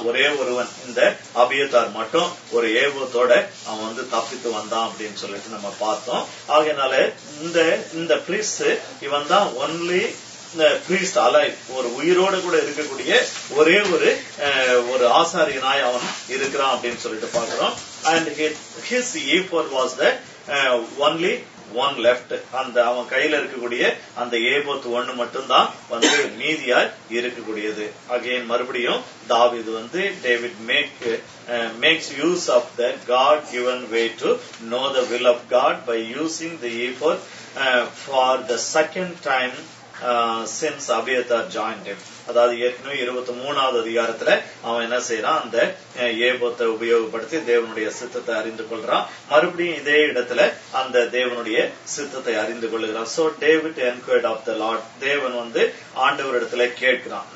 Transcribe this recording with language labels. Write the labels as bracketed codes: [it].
[ta] ஒரே ஒருவன் இந்த அபியத்தார் மட்டும் ஒரு ஏபோத்தோட அவன் தப்பித்து வந்தான் அப்படின்னு சொல்லிட்டு நம்ம பார்த்தோம். ஆகையினால இந்த பிரீஸ்ட் இவன் தான் ஒன்லி பிரீஸ்ட் அலைவ், ஒரு உயிரோடு கூட இருக்கக்கூடிய ஒரே ஒரு ஆசாரியனாய் அவன் இருக்கிறான் அப்படின்னு சொல்லிட்டு பாக்குறோம். [en] And his ephod was the only one left. [ta] அந்த அவன் கையில இருக்கக்கூடிய அந்த ஏபோத் ஒண்ணு மட்டும்தான் மீதியாய் இருக்கக்கூடியது. [en] Again மறுபடியும் தாவீது David makes use of the God given way to know the will of God by using the ephod for the second time since Abiathar joined him. [ta] அதாவது ஏற்கனவே 23வது அதிகாரத்துல அவன் என்ன செய்யறான், அந்த ஏபோத்தை உபயோகப்படுத்தி தேவனுடைய சித்தத்தை அறிந்து கொள்றான். மறுபடியும் இதே இடத்துல அந்த தேவனுடைய சித்தத்தை அறிந்து கொள்ளுகிறான். [en] so David enquired of the Lord, [ta] தேவன் ஆண்டவரிடத்துல கேட்கிறான்.